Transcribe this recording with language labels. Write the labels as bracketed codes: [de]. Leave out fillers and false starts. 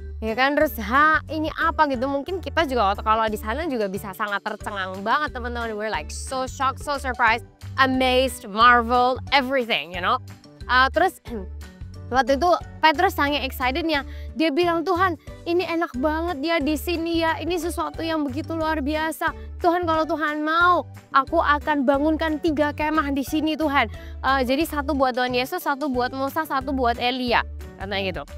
[id] Ya kan, terus ini apa gitu, mungkin kita juga kalau di sana juga bisa sangat tercengang banget teman-teman. [en] We're like so shocked, so surprised, amazed, marveled, everything, you know. [id] Terus waktu itu Petrus sangat excitednya, dia bilang, Tuhan ini enak banget ya di sini ya, ini sesuatu yang begitu luar biasa. Tuhan kalau Tuhan mau, aku akan bangunkan 3 kemah di sini Tuhan. Jadi 1 buat Tuhan Yesus, 1 buat Musa, 1 buat Elia, katanya gitu.